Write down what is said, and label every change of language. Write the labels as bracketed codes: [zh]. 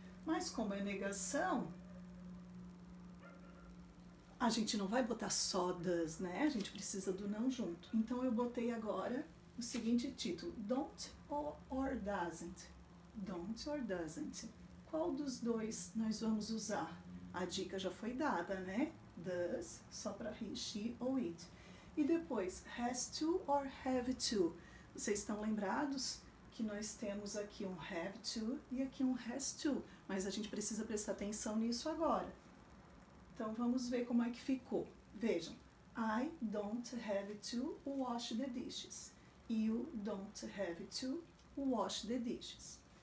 [pt] Mas como é negação, a gente não vai botar só does, né? A gente precisa do não junto. Então, eu botei agora o seguinte título, [en] don't or doesn't. Don't or doesn't. [pt] Qual dos dois nós vamos usar? A dica já foi dada, né? Does, só para he, she ou it. E depois, [en] has to or have to. [pt] Vocês estão lembrados que nós temos aqui um have to e aqui um has to. Mas a gente precisa prestar atenção nisso agora. Então, vamos ver como é que ficou. Vejam, [en] I don't have to wash the dishes. You don't have to wash the dishes.